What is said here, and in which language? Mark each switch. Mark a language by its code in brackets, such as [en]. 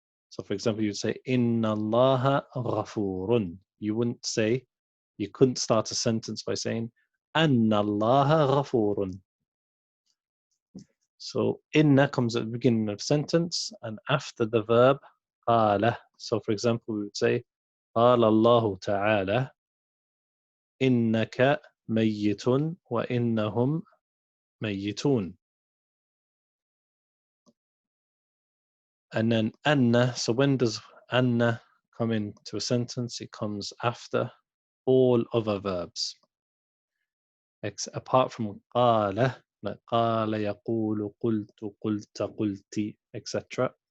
[en] So for example, you'd say [ar] إن الله غفور. [en] You couldn't start a sentence by saying [ar] أن الله غفور. [en] So inna comes at the beginning of sentence and after the verb قال. So for example, we would say [ar] قال الله تعالى إنك ميت وإنهم ميتون. [en] And then أن, so when does أن come into a sentence? It comes after all other verbs, apart from قال, like [ar] قال يقول قلت قلت قلتي, [en] etc.